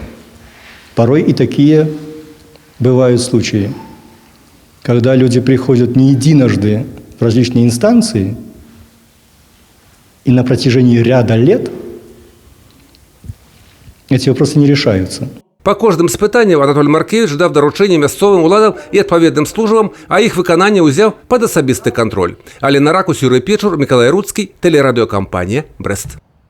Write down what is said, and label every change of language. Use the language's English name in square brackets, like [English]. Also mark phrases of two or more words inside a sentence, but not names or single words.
[Russian] Порой и такие бывают случаи, когда люди приходят не единожды в различные инстанции, и на протяжении ряда лет эти вопросы не решаются. [Belarusian] Па кожным з пытанняў Анатолій Маркевич даў даручэнне мясцовым уладам і адпаведным службам, а іх выкананне ўзяў пад асабісты кантроль. Але на ракурсе Юрый Печур, Миколай Руцкий, телерадиокомпания «Брест».